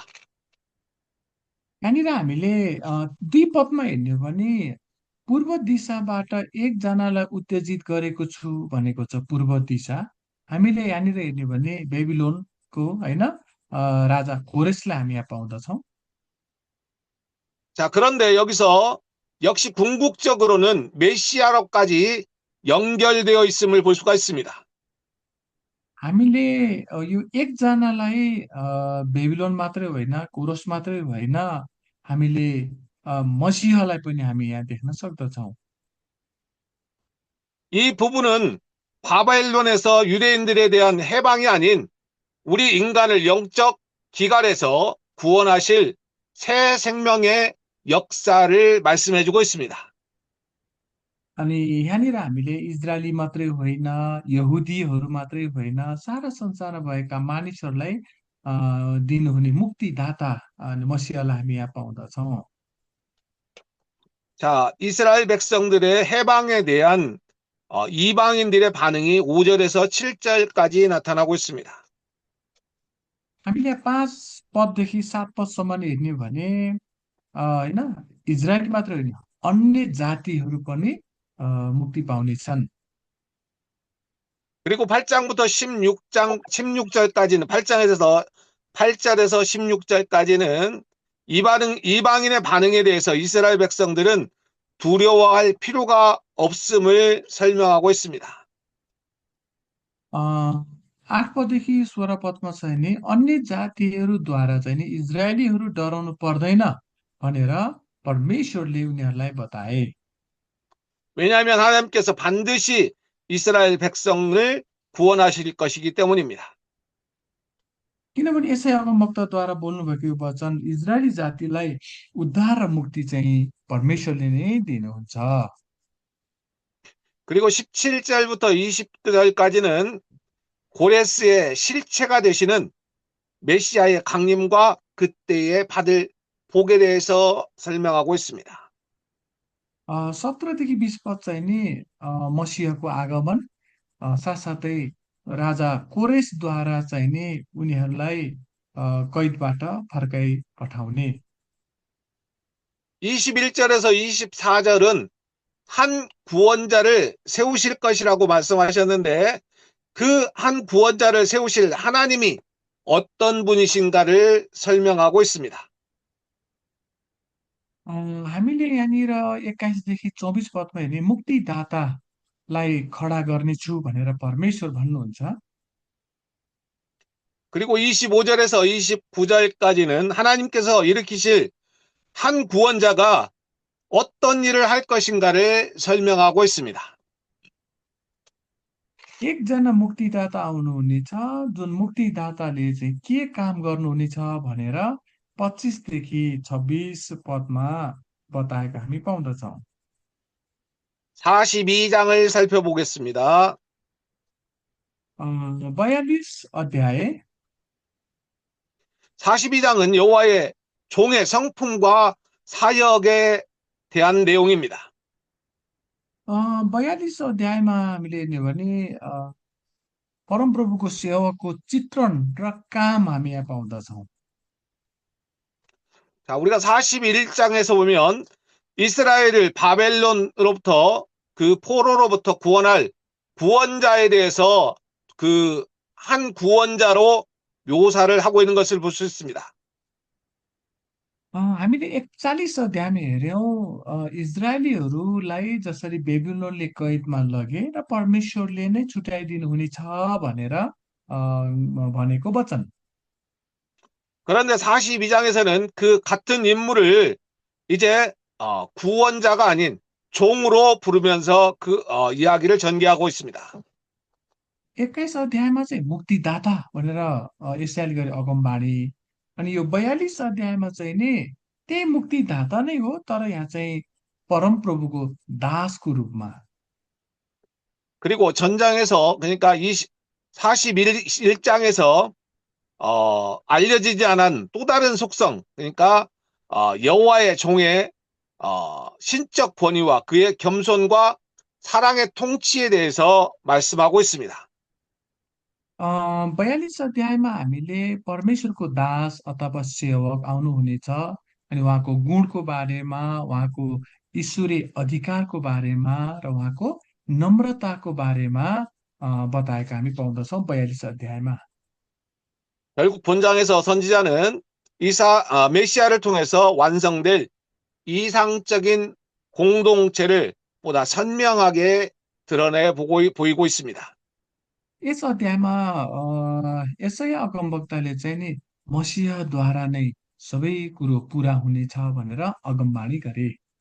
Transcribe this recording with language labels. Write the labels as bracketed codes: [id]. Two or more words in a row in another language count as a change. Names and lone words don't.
[ne] यहाँनिर हामीले 2 पदमा हेर्ने हो भने पूर्व दिशाबाट एकजनालाई उत्तेजित गरेको छु भनेको छ पूर्व दिशा। हामीले यहाँनिर हेर्ने हो भने बेबिलोनको होइन राजा कोरेसलाई हामी यहाँ पाउँदछौँ। [ko] 자, 그런데 여기서 역시 궁극적으로는 메시아로까지 연결되어 있음을 볼 수가 있습니다. [ne] हामीले यो एकजनालाई बेबिलोन मात्रै होइन, कोरस मात्रै होइन, हामीले मसीहलाई पनि हामी यहाँ देख्न सक्दछौँ। [ko] 이 부분은 바벨론에서 유대인들에 대한 해방이 아닌 우리 인간을 영적 기갈에서 구원하실 새 생명의 역사를 말씀해주고 있습니다. [ne] अनि यहाँनिर हामीले इजरायली मात्रै होइन, यहुदीहरू मात्रै होइन, सारा संसारमा भएका मानिसहरूलाई दिनुहुने मुक्तिदाता मसीहलाई हामी यहाँ पाउँदछौँ। [ko] 자, 이스라엘 백성들의 해방에 대한 이방인들의 반응이 5절에서 7절까지 나타나고 있습니다. [ne] हामीले 5 पददेखि 7 पदसम्म हेर्ने हो भने होइन इजरायली मात्रै होइन, अन्य जातिहरू पनि मुक्ति पाउनेछन्। [ko] 그리고 8장부터 16절까지는 8절에서 16절까지는 이방인의 반응에 대해서 이스라엘 백성들은 두려워할 필요가 없음을 설명하고 있습니다. [ne] 8 पददेखि 16 पदमा चाहिँ नि अन्य जातिहरूद्वारा चाहिँ नि इजरायलीहरू डराउनु पर्दैन भनेर परमेश्वरले उनीहरूलाई बताए। [ko] 왜냐하면 하나님께서 반드시 이스라엘 백성을 구원하실 것이기 때문입니다. [ne] किनभने यसै अगमवक्ताद्वारा बोल्नुभएको यो वचन इजरायली जातिलाई उद्धार र मुक्ति चाहिँ परमेश्वरले नै दिनुहुन्छ। [ko] 그리고 17절부터 20절까지는 고레스의 실체가 되시는 메시아의 강림과 그때의 받을 복에 대해서 설명하고 있습니다. [ne] 17देखि 20 पद चाहिँ नि मसीहको आगमन साथसाथै राजा कोरेसद्वारा चाहिँ नि उनीहरूलाई कैदबाट फर्काइ पठाउने। [ko] 21절에서 24절은 한 구원자를 세우실 것이라고 말씀하셨는데 그 한 구원자를 세우실 하나님이 어떤 분이신가를 설명하고 있습니다. [ne] हामीले यहाँनिर 21देखि 24 पदमा हेर्ने मुक्तिदातालाई खडा गर्नेछु भनेर परमेश्वर भन्नुहुन्छ। [ko] 그리고 25절에서 29절까지는 하나님께서 일으키실 한 구원자가 어떤 일을 할 것인가를 설명하고 있습니다. [ne] एकजना मुक्तिदाता आउनुहुनेछ जुन मुक्तिदाताले चाहिँ के काम गर्नुहुनेछ भनेर 25 देखि 26 पदमा बताएका हामी पाउँदछौँ। [ko] 42장을 살펴보겠습니다. [ne] 42 अध्याय [ko] 42장은 여호와의 종의 성품과 사역에 대한 내용입니다. [ne] 42 अध्यायमा हामीले हेर्ने हो भने परमप्रभुको सेवकको चित्रण र काम हामी यहाँ पाउँदछौँ। [ko] 자, 우리가 41장에서 보면 이스라엘을 바벨론으로부터 그 포로로부터 구원할 구원자에 대해서 그 한 구원자로 묘사를 하고 있는 것을 볼 수 있습니다. [ne] हामीले 41 अध्यायमा हेऱ्यौँ इजरायलीहरूलाई जसरी बेबिलोनले कैदमा लगे र परमेश्वरले नै छुट्याइदिनु हुनेछ भनेर भनेको वचन। [ko] 그런데 42장에서는 그 같은 인물을 이제 구원자가 아닌 종으로 부르면서 그 이야기를 전개하고 있습니다. [ne] 21 अध्यायमा चाहिँ मुक्तिदाता भनेर यसरायल गरी अगमबाणी अनि यो 42 अध्यायमा चाहिँ नि त्यही मुक्तिदाता नै हो तर यहाँ चाहिँ परमप्रभुको दासको रूपमा। [ko] 그리고 전장에서 그러니까 41장에서 알려지지 않은 또 다른 속성, 그러니까 여호와의 종의 신적 권위와 그의 겸손과 사랑의 통치에 대해서 말씀하고 있습니다. [ne] 42 अध्यायमा हामीले परमेश्वरको दास अथवा सेवक आउनुहुनेछ अनि उहाँको गुणको बारेमा उहाँको ईश्वरीय अधिकारको बारेमा र उहाँको नम्रताको बारेमा बताएका हामी पाउँदछौँ 42 अध्यायमा। [ko] 결국 본장에서 선지자는 메시아를 통해서 완성될 이상적인 공동체를 보다 선명하게 드러내 보이고 있습니다. [ne] यस अध्यायमा यसै अगमवक्ताले चाहिँ नि मसीहद्वारा नै सबै कुरो पुरा हुनेछ भनेर अगमबाणी गरे।